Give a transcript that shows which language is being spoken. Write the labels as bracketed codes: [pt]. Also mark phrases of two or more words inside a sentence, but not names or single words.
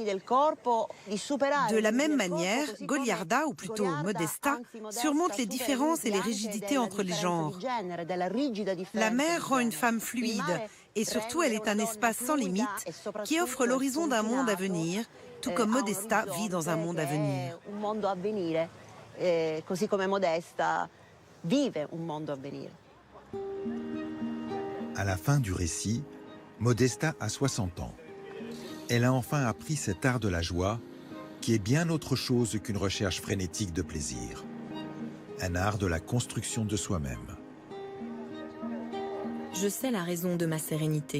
[fr] De la même manière, Goliarda, ou plutôt Modesta, surmonte les différences et les rigidités entre les genres. La mer rend une femme fluide, et surtout elle est un espace sans limite qui offre l'horizon d'un monde à venir, tout comme Modesta vit dans un monde à venir. [it] Così come Modesta vive un mondo a venire. [fr] À la fin du récit, Modesta a 60 ans. Elle a enfin appris cet art de la joie qui est bien autre chose qu'une recherche frénétique de plaisir. Un art de la construction de soi-même. Je sais la raison de ma sérénité.